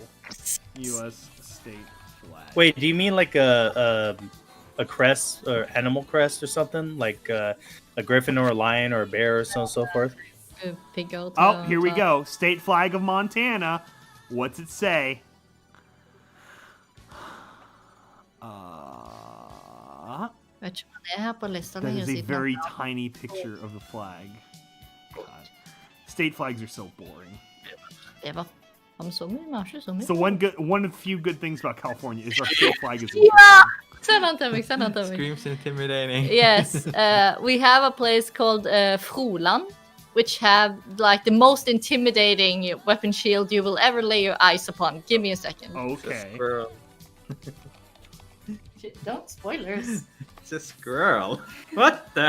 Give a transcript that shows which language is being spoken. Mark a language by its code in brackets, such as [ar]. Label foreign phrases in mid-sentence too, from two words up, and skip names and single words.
[en] U.S. state flag. Wait, do you mean like a crest or animal crest or something? Like a griffin or a lion or a bear or so on and so forth? Pig out. Oh, here we go. State flag of Montana. What's it say? [no] Vet ikke hva det er på lista [en] That [no] lenger [en] is a [no] siden. [en] very tiny picture of the flag. God. State flags are so boring. [no] Det var han så mye, men har ikke så mye. [en] So one of the few good things about California is our state flag is Yeah! [no] Send han til meg, send han til meg. [en] Screams intimidating. Yes, we have a place called Froland, which have like the most intimidating weapon shield you will ever lay your eyes upon. Give me a second. Okay. Squirrel. Don't spoilers. It's a squirrel. What the?